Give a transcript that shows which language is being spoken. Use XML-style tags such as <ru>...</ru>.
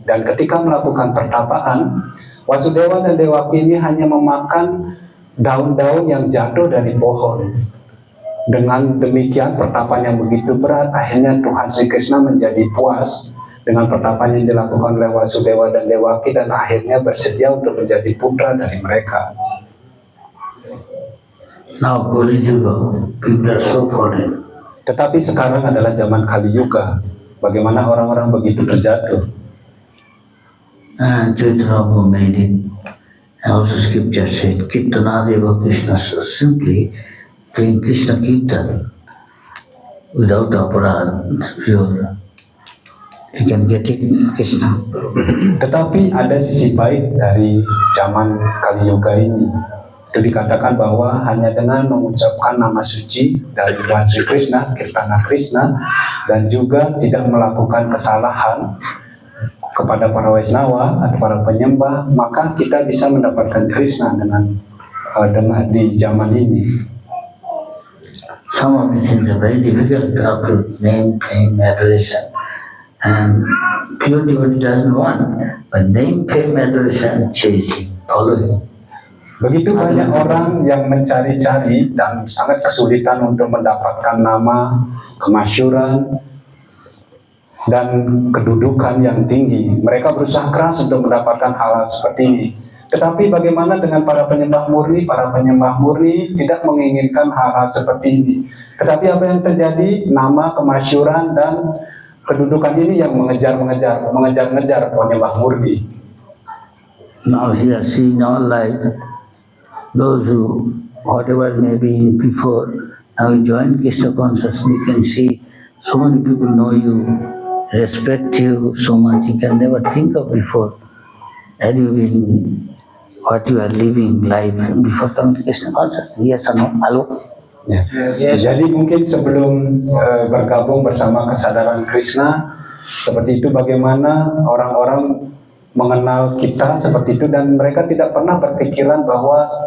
<id>Dan ketika melakukan pertapaan, Wasudeva dan Devaki ini hanya memakan daun-daun yang jatuh dari pohon. Dengan demikian pertapaan yang begitu berat, akhirnya Tuhan Sri Krishna menjadi puas dengan pertapaan yang dilakukan oleh Wasudeva dan Devaki, dan akhirnya bersedia untuk menjadi putra dari mereka.</id> <en>Now Kali Yuga, people are so fallen.</en> <id>Tetapi sekarang adalah zaman Kali Yuga. Bagaimana orang-orang begitu terjatuh?</id> <en>And Chaitanya Mahaprabhu made it. And also scripture said, Kirtana Deva Krishna, so simply playing Krishna Kirtan without aparad, pure. You can get it Krishna.</en> <id>Tetapi ada sisi baik dari zaman Kali Yuga ini. Itu dikatakan bahwa hanya dengan mengucapkan nama suci dari Tuhan Sri Krishna, Kirtana Krishna, dan juga tidak melakukan kesalahan kepada para Waisnawa atau para penyembah, maka kita bisa mendapatkan Krishna dengan di zaman ini.</id> <en>Some of the things are very difficult to uproot: name, fame, adoration. And pure devotee doesn't want, but name, fame, adoration, chasing, following.</en> <id>Begitu banyak orang yang mencari-cari dan sangat kesulitan untuk mendapatkan nama, kemasyhuran, dan kedudukan yang tinggi. Mereka berusaha keras untuk mendapatkan hal seperti ini. Tetapi bagaimana dengan para penyembah murni? Para penyembah murni tidak menginginkan hal-hal seperti ini. Tetapi apa yang terjadi? Nama, kemasyhuran, dan kedudukan ini yang mengejar penyembah murni.</id> <en>Now here, see in our life, those who, whatever may be before, now you join Krishna consciousness, you can see so many people know you, respect you so much, you can never think of before. Had you been, what you are living life before coming to Krishna consciousness? Yes or no? Hello?</en> <id>Ya. Jadi mungkin sebelum bergabung bersama kesadaran Krishna, seperti itu bagaimana orang-orang mengenal kita seperti itu, dan mereka tidak pernah berpikiran bahwa</id>